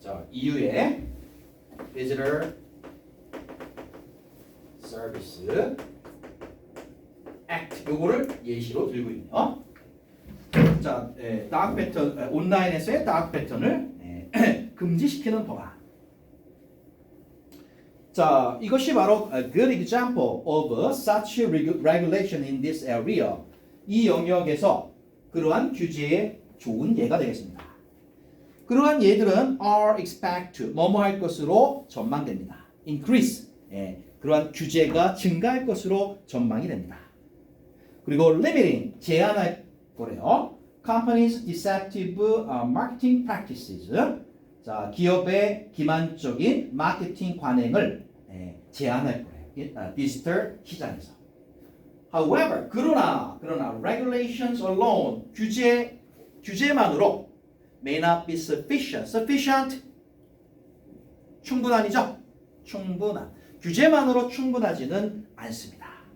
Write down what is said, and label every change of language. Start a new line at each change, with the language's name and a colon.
Korean: 이후에
English: visitor service act
Korean: 요거를 예시로 들고 있네요. 자, 다크 패턴 온라인에서의 다크 패턴을 금지시키는 법안. 자, 이것이 바로
English: a good example of such regulation in this area.
Korean: 이 영역에서 그러한 규제의 좋은 예가 되겠습니다. 그러한 예들은
English: are expect to
Korean: 뭐뭐 할 것으로 전망됩니다. increase 그러한 규제가 증가할 것으로 전망이 됩니다. 그리고 limiting 제한할 거래요.
English: companies deceptive marketing practices
Korean: 자 기업의 기만적인 마케팅 관행을 제한할 거래요. 디지털 시장에서.
English: However
Korean: 그러나
English: regulations alone
Korean: 규제만으로
English: may not be sufficient.
Korean: sufficient 충분한이죠? 충분한. 규제만으로 충분하지는 않습니다.